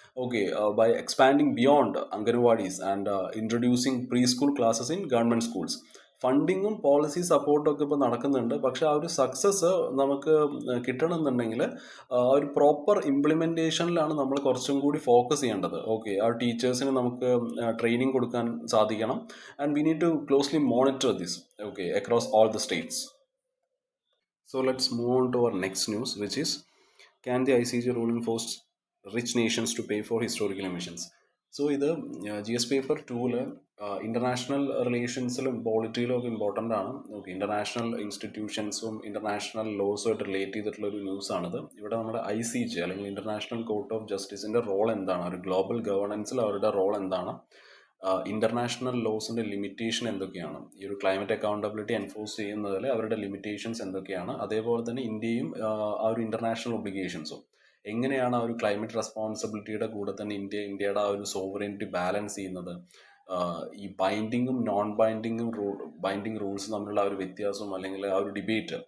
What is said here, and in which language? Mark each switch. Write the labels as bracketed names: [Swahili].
[English] Okay, by expanding beyond anganwadis and introducing pre school classes in government schools. [Malayalam] ഫണ്ടിങ്ങും policy സപ്പോർട്ടും ഒക്കെ ഇപ്പോൾ നടക്കുന്നുണ്ട്. പക്ഷെ ആ ഒരു സക്സസ് നമുക്ക് കിട്ടണമെന്നുണ്ടെങ്കിൽ ഒരു പ്രോപ്പർ ഇംപ്ലിമെൻറ്റേഷനിലാണ് നമ്മൾ കുറച്ചും കൂടി ഫോക്കസ് ചെയ്യേണ്ടത്. ഓക്കെ, ആ ടീച്ചേഴ്സിന് നമുക്ക് ട്രെയിനിങ് കൊടുക്കാൻ സാധിക്കണം. [English] And we need to closely monitor this, okay, across all the states. So let's move on to our next news, which is, can the ICJ ruling force rich nations to pay for historical emissions? [Malayalam] So ഇത് G S paper 2 international റിലേഷൻസിലും പോളിറ്റിയിലും ഒക്കെ important ആണ്. Okay, international ഇൻസ്റ്റിറ്റ്യൂഷൻസും international ലോസുമായിട്ട് relate ചെയ്തിട്ടുള്ള ഒരു news ആണിത്. ഇവിടെ നമ്മുടെ ICJ അല്ലെങ്കിൽ international court of ജസ്റ്റിസിന്റെ role എന്താണ്, ഒരു ഗ്ലോബൽ ഗവേണൻസിൽ അവരുടെ റോൾ എന്താണ്, ഇന്റർനാഷണൽ ലോസിന്റെ ലിമിറ്റേഷൻ എന്തൊക്കെയാണ്, ഈ ഒരു ക്ലൈമറ്റ് അക്കൗണ്ടബിലിറ്റി എൻഫോഴ്സ് ചെയ്യുന്നതിൽ അവരുടെ ലിമിറ്റേഷൻസ് എന്തൊക്കെയാണ്, അതേപോലെ തന്നെ ഇന്ത്യയും ആ ഒരു ഇന്റർനാഷണൽ ഒബ്ലിഗേഷൻസും എങ്ങനെയാണ് ആ ഒരു ക്ലൈമറ്റ് റെസ്പോൺസിബിലിറ്റിയുടെ കൂടെ തന്നെ ഇന്ത്യയുടെ ആ ഒരു സോവറിനിറ്റി ബാലൻസ് ചെയ്യുന്നത്, ഈ ബൈൻഡിങ്ങും നോൺ ബൈൻഡിങ് റൂൾസ് തമ്മിലുള്ള ആ ഒരു വ്യത്യാസവും അല്ലെങ്കിൽ ആ ഒരു ഡിബേറ്റ്.